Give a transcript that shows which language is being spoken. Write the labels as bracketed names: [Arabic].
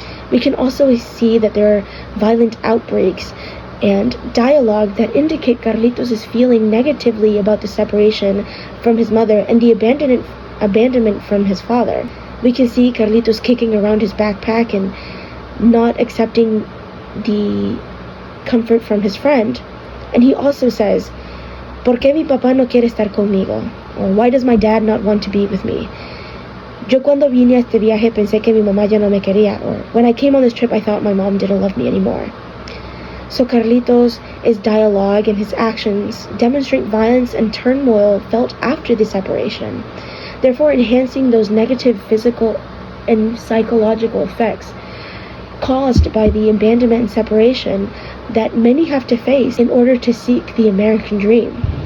[English] We can also see that there are violent outbreaks and dialogue that indicate Carlitos is feeling negatively about the separation from his mother and the abandonment from his father. We can see Carlitos kicking around his backpack and not accepting the comfort from his friend. And he also says, [Spanish] ¿Por qué mi papá no quiere estar conmigo? [English] Or why does my dad not want to be with me? [Spanish] Yo cuando vine a este viaje pensé que mi mamá ya no me quería. [English] Or when I came on this trip I thought my mom didn't love me anymore. So Carlitos' dialogue and his actions demonstrate violence and turmoil felt after the separation, therefore enhancing those negative physical and psychological effects caused by the abandonment and separation that many have to face in order to seek the American dream.